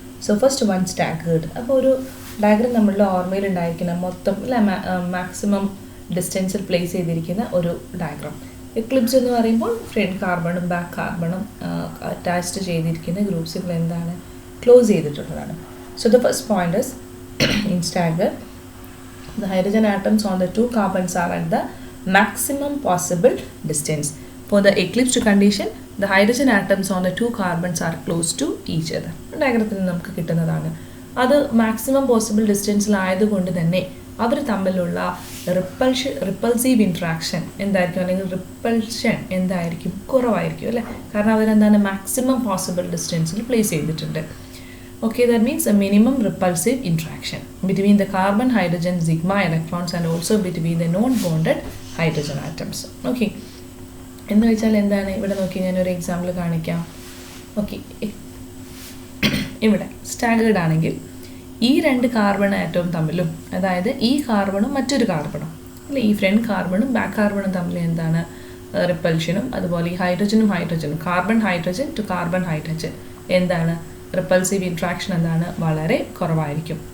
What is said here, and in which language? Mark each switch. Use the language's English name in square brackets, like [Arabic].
[Malayalam] So first one staggered. അപ്പോൾ ഒരു diagram നമ്മളുടെ ഓർമ്മയിൽ ഉണ്ടായിരിക്കണം മൊത്തം അല്ല, മാക്സിമം ഡിസ്റ്റൻസിൽ പ്ലേസ് ചെയ്തിരിക്കുന്ന ഒരു ഡയഗ്രാം. എക്ലിപ്സ് എന്ന് പറയുമ്പോൾ ഫ്രണ്ട് കാർബണും ബാക്ക് കാർബണും അറ്റാച്ച്ഡ് ചെയ്തിരിക്കുന്ന ഗ്രൂപ്പ്സുകൾ എന്താണ്, ക്ലോസ് ചെയ്തിട്ടുള്ളതാണ്. [English] So the first point is in stagger the hydrogen atoms on the two carbons are at the maximum possible distance. For the eclipsed condition, the hydrogen atoms on the two carbons are close to each other. [Malayalam] ഡയഗ്രത്തിൽ നമുക്ക് കിട്ടുന്നതാണ്. അത് maximum possible ഡിസ്റ്റൻസിലായതുകൊണ്ട് തന്നെ അവർ തമ്മിലുള്ള repulsive interaction എന്തായിരിക്കും, അല്ലെങ്കിൽ repulsion എന്തായിരിക്കും, കുറവായിരിക്കും അല്ലേ. കാരണം അവരെന്താണ് മാക്സിമം പോസിബിൾ ഡിസ്റ്റൻസിൽ പ്ലേസ് ചെയ്തിട്ടുണ്ട്. [English] Okay, that means a minimum repulsive interaction between the carbon hydrogen sigma electrons and also between the non-bonded hydrogen atoms. [Malayalam] Okay, എന്ന് വെച്ചാൽ എന്താണ്, ഇവിടെ നോക്കി ഞാനൊരു എക്സാമ്പിൾ കാണിക്കാം. ഓക്കെ, ഇവിടെ സ്റ്റാഗേർഡ് ആണെങ്കിൽ ഈ രണ്ട് കാർബൺ ആറ്റവും തമ്മിലും, അതായത് ഈ കാർബണും മറ്റൊരു കാർബണും അല്ലെ, ഈ ഫ്രണ്ട് കാർബണും ബാക്ക് കാർബണും തമ്മിൽ എന്താണ് റിപ്പൽഷനും, അതുപോലെ ഈ ഹൈഡ്രജനും carbon hydrogen two carbon hydrogen എന്താണ് റിപ്പൾസീവ് ഇൻട്രാക്ഷൻ എന്താണ് വളരെ കുറവായിരിക്കും.